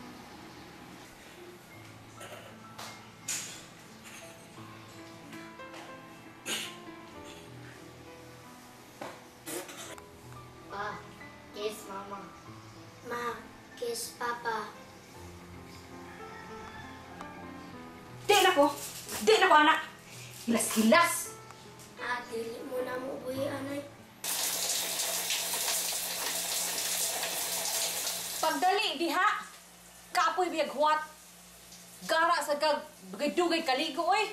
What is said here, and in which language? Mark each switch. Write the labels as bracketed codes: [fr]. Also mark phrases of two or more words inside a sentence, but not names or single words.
[ceb] Pa, kiss Mama. Ma, kiss Papa. Di na ko! Di na ko, anak! Hilas-hilas! Dili mo na mo uwi, anay. Pagdali, diha! Kapoy biyag huwat! Gara sa kag dugay kaligo, oy!